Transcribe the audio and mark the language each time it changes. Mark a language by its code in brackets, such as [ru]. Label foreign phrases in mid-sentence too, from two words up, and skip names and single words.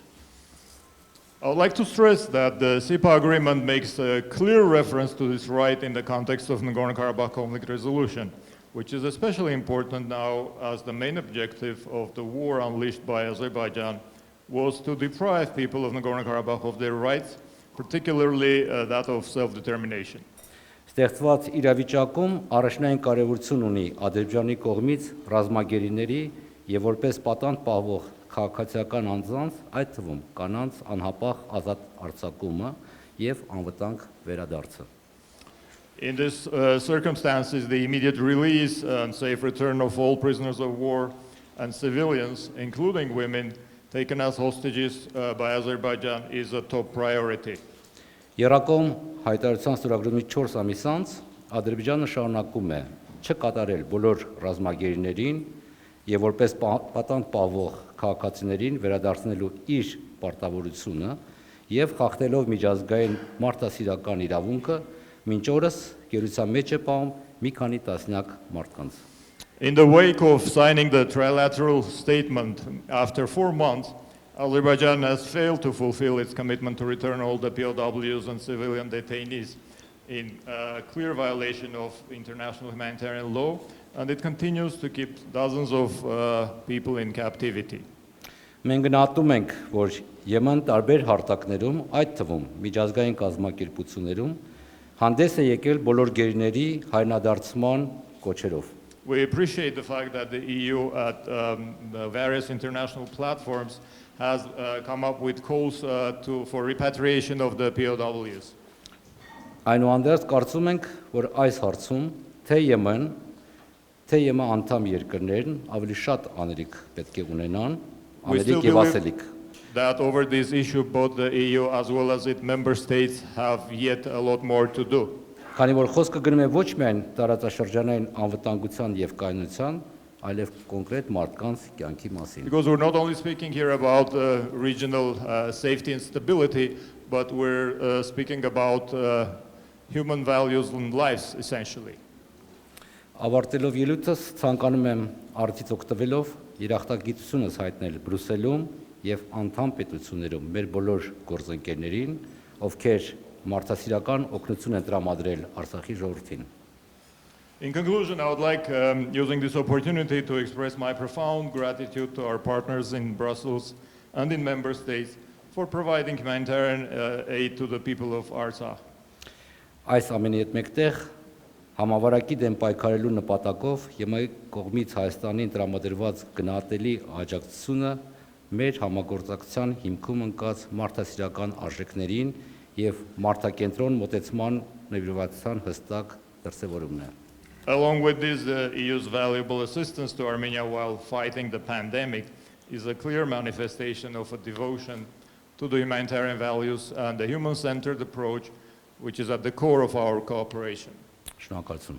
[en] I would like to stress that the SIPA agreement makes a clear reference to this right in the context of Nagorno-Karabakh conflict resolution, which is especially important now as the main objective of the war unleashed by Azerbaijan was to deprive people of Nagorno-Karabakh of their rights, particularly that of self-determination. [hy] Ստեղծված իրավիճակում առաջնային կարևորություն ունի Ադրբեջանի կողմից ռազմագերիների եւ որպես պատանդ պահվող քաղաքացիական անձանց, այդ թվում կանանց անհապաղ ազատ արձակումը եւ անվտանգ վերադարձը. [en] In these circumstances, the immediate release and safe return of all prisoners of war and civilians, including women, taken as hostages by Azerbaijan is a top priority. [hy] Երակոմ հայտարարության ստորագրումից 4 ամիս անց Ադրբեջանը շարունակում է չկատարել բոլոր ռազմագերիներին եւ որպես պատանդ պահվող քաղաքացիներին վերադարձնելու իր պարտավորությունը եւ խախտելով միջազգային մարդասիրական իրավունքը մինչ օրս գերության մեջ է պահում մի քանի տասնյակ մարդկանց. [en] In the wake of signing the trilateral statement after 4 months, Azerbaijan has failed to fulfill its commitment to return all the POWs and civilian detainees in clear violation of international humanitarian law, and it continues to keep dozens of people in captivity. [hy] Մենք գնահատում ենք, որ Եմեն տարբեր հարթակներում, այդ թվում միջազգային կազմակերպություններում հանդես է եկել բոլոր գերիների հայրենադարձման կոչերով. [en] We appreciate the fact that the EU at the various international platforms has come up with calls for repatriation of the POWs. [hy] Այնուհանդերձ կարծում ենք, որ այս հարցում թե Եմեն, թե ԵՄ անդամ երկրներն ավելի շատ աներիք պետք է ունենան, աներիք եւ ասելիք. [en] That over this issue both the EU as well as its member states have yet a lot more to do. [hy] Քանի որ խոսքը գնում է ոչ միայն տարածաշրջանային անվտանգության եւ կայունության, այլև կոնկրետ մարդկանց կյանքի մասին. [en] Because we're not only speaking here about regional safety and stability, but we're speaking about human values and lives essentially. [hy] Ավարտելով ելույթս ցանկանում եմ արդից օգտվելով երախտագիտությունս հայտնել Բրյուսելում եւ անդամ պետություններում մեր բոլոր գործընկերներին, ովքեր մարդասիրական օգնություն են տրամադրել Արցախի ժողովրդին. [en] In conclusion, I would like, using this opportunity, to express my profound gratitude to our partners in Brussels and in member states for providing humanitarian aid to the people of Artsakh. [hy] Այս ամենի հետ մեկտեղ համավարակի դեմ պայքարելու նպատակով ԵՄ կողմից Հայաստանին տրամադրված գնահատելի աջակցությունը մեր համագործակցության հիմքում ընկած մարդասիրական արժեքներին եւ մարդակենտրոն մոտեցման նվիրվածության հստակ դրսևորումն է. [en] Along with this, the EU's valuable assistance to Armenia while fighting the pandemic is a clear manifestation of a devotion to the humanitarian values and the human-centered approach, which is at the core of our cooperation. [hy] Շնորհակալություն։